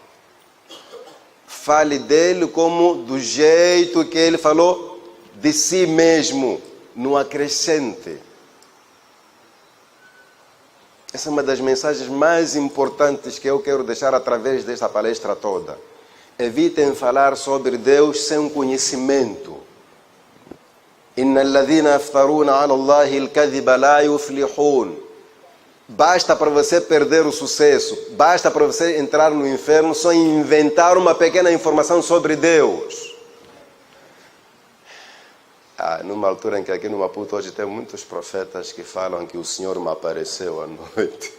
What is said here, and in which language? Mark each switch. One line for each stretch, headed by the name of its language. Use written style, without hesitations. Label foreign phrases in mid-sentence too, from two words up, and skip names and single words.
Portuguese: Fale dele como do jeito que ele falou de si mesmo. Não acrescente. Essa é uma das mensagens mais importantes que eu quero deixar através desta palestra toda. Evitem falar sobre Deus sem conhecimento.
Arabic: إن الذين يفترون على الله الكذب لا يفلحون.
Portuguese: Basta para você perder o sucesso, basta para você entrar no inferno só inventar uma pequena informação sobre Deus. Numa altura em que aqui no Maputo hoje tem muitos profetas que falam que o Senhor me apareceu à noite.